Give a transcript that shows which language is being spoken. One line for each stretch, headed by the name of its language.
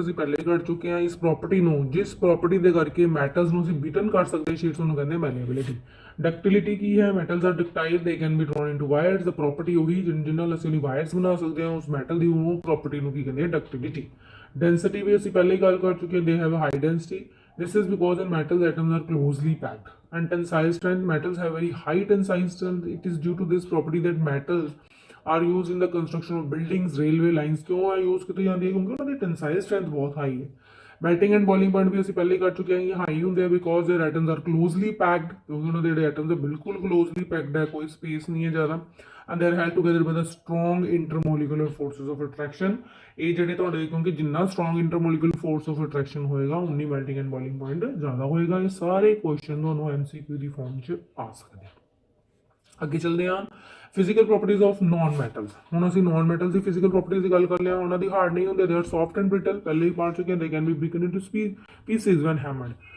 Punjabi: ਅਸੀਂ ਪਹਿਲੇ ਕਰ ਚੁੱਕੇ ਹਾਂ। ਇਸ ਪ੍ਰੋਪਰਟੀ ਨੂੰ, ਜਿਸ ਪ੍ਰੋਪਰਟੀ ਦੇ ਕਰਕੇ ਮੈਟਲਸ ਨੂੰ ਅਸੀਂ ਬਿਟਨ ਕਰ ਸਕਦੇ ਸ਼ੀਟਸ ਨੂੰ ਕਹਿੰਦੇ ਮੈਲੀਏਬਿਲਿਟੀ। ਡਕਟਿਲਿਟੀ ਕੀ ਹੈ,
English: Metals are ductile, they can be drawn into wires.
Punjabi: ਦਾ property ਉਹੀ ਜਿਹਦੇ ਨਾਲ ਅਸੀਂ ਉਹਨੂੰ ਵਾਇਰਸ ਬਣਾ ਸਕਦੇ ਹਾਂ ਉਸ ਮੈਟਲ ਦੀ, ਉਹ ਪ੍ਰੋਪਰਟੀ ਨੂੰ ਕੀ ਕਹਿੰਦੇ ਆ, ਡਕਟਿਲਿਟੀ। ਡੈਂਸਿਟੀ ਵੀ ਅਸੀਂ ਪਹਿਲੇ ਗੱਲ ਕਰ ਚੁੱਕੇ ਹਾਂ,
English: They have high density. This is because in metals atoms are closely packed, and tensile strength, metals have very high tensile strength। It is due to this property that metals are used in the construction of buildings, railway lines।
Hindi: क्यों है use की जाती है? क्योंकि उन्होंने tensile strength बहुत high है।
Punjabi: melting and boiling point भी ਅਸੀਂ ਪਹਿਲੇ ਕਰ ਚੁੱਕੇ ਹਾਂ, ਇਹ ਹਾਈ ਹੁੰਦੇ ਆ
English: because their atoms are closely packed,
Punjabi: ਕਿਉਂਕਿ ਉਹਨਾਂ ਦੇ ਜਿਹੜੇ ਐਟਮਸ ਹੈ ਬਿਲਕੁਲ ਕਲੋਜ਼ਲੀ ਪੈਕਡ ਹੈ, ਕੋਈ ਸਪੇਸ ਨਹੀਂ ਹੈ ਜ਼ਿਆਦਾ।
English: and they are held together by the strong intermolecular forces of attraction।
Punjabi: ਇਹ ਜਿਹੜੇ ਤੁਹਾਡੇ, ਕਿਉਂਕਿ ਜਿੰਨਾ strong intermolecular force of attraction ਹੋਏਗਾ ਉਨੀ melting and boiling point ਜ਼ਿਆਦਾ ਹੋਏਗਾ। ਇਹ ਸਾਰੇ ਕੁਐਸਚਨ ਤੁਹਾਨੂੰ MCQ ਦੀ ਫਾਰਮ 'ਚ ਆ ਸਕਦੇ ਆ। ਅੱਗੇ ਚੱਲਦੇ ਹਾਂ
English: Physical properties of non metals.
Punjabi: ਹੁਣ ਅਸੀਂ ਨॉन ਮੈਟਲਸ ਦੀ ਫਿਜ਼ੀਕਲ ਪ੍ਰੋਪਰਟੀਜ਼ ਦੀ ਗੱਲ ਕਰ ਲਿਆ। ਉਹਨਾਂ ਦੀ ਹਾਰਡ ਨਹੀਂ ਹੁੰਦੇ,
English: they are soft and brittle,
Punjabi: ਪਹਿਲੇ ਹੀ ਪੜ੍ਹ ਚੁੱਕੇ ਹਾਂ।
English: They can be broken into pieces when hammered.